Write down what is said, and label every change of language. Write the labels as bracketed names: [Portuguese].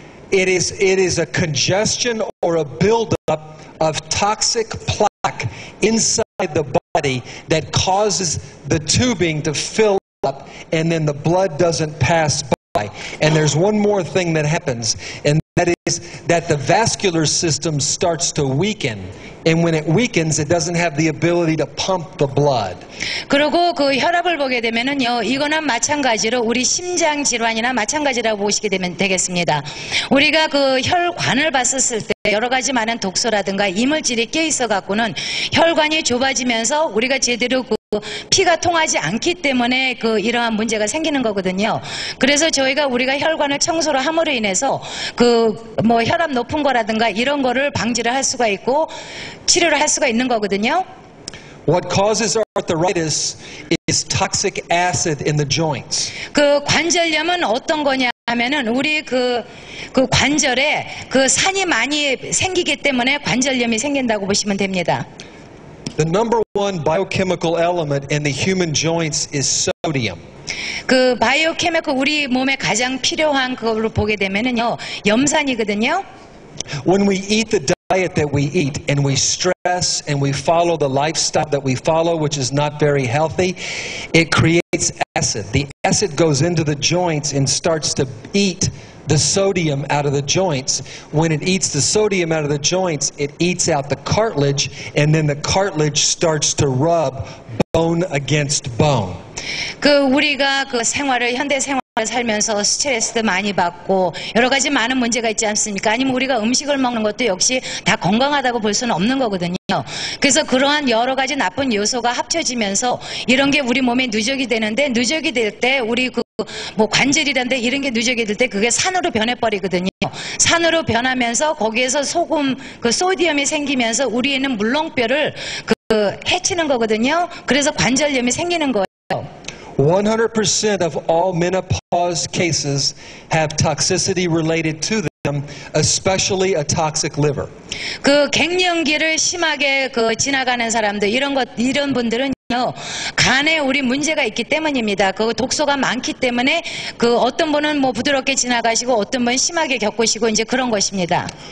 [English] It is a congestion or a buildup of toxic plaque inside the body that causes the tubing to fill up, and then the blood doesn't pass by. And there's one more thing that happens, and that is that the vascular system starts to weaken. And when it weakens, it doesn't have the ability to pump the blood. [Korean] 그리고 그 혈압을 보게 되면은요, 이거는 마찬가지로 우리 심장 질환이나 마찬가지라고 보시게 되면 되겠습니다. 우리가 그 혈관을 봤었을 때 여러 가지 많은 독소라든가 이물질이 껴 있어 갖고는 혈관이 좁아지면서 우리가 제대로 그 피가 통하지 않기 때문에 그 이러한 문제가 생기는 거거든요. 그래서 우리가 혈관을 청소를 함으로 인해서 그 뭐 혈압 높은 거라든가 이런 거를 방지를 할 수가 있고 치료를 할 수가 있는 거거든요. [English] What causes arthritis is toxic acid in the joints. [Korean] 그 관절염은 어떤 거냐 하면은 우리 그 관절에 그 산이 많이 생기기 때문에 관절염이 생긴다고 보시면 됩니다. [English] The number one biochemical element in the human joints is sodium. [Korean] 그 바이오케미컬 우리 몸에 가장 필요한 그걸로 보게 되면은요, 염산이거든요. [English] When we eat the diet that we eat and we stress and we follow the lifestyle that we follow, which is not very healthy, it creates acid. The acid goes into the joints and starts to eat the sodium out of the joints. When it eats the sodium out of the joints, it eats out the cartilage, and then the cartilage starts to rub bone against bone. [Korean] 그 우리가 그 현대 생활을 살면서 스트레스도 많이 받고 여러 가지 많은 문제가 있지 않습니까? 아니면 우리가 음식을 먹는 것도 역시 다 건강하다고 볼 수는 없는 거거든요. 그래서 그러한 여러 가지 나쁜 요소가 합쳐지면서 이런 게 우리 몸에 누적이 되는데, 누적이 될 때 우리 뭐 관절이란데 이런 게 누적이 될 때 그게 산으로 변해버리거든요. 산으로 변하면서 거기에서 소금, 그 소디움이 생기면서 우리에는 물렁뼈를 해치는 거거든요. 그래서 관절염이 생기는 거예요. [English] 100% of all menopause cases have toxicity related to them, especially a toxic liver. [Korean] 그 갱년기를 심하게 지나가는 사람들, 이런 분들은요, 간에 우리 문제가 있기 때문입니다. 그 독소가 많기 때문에 어떤 분은 뭐 부드럽게 지나가시고 어떤 분은 심하게 겪으시고 이제 그런 것입니다.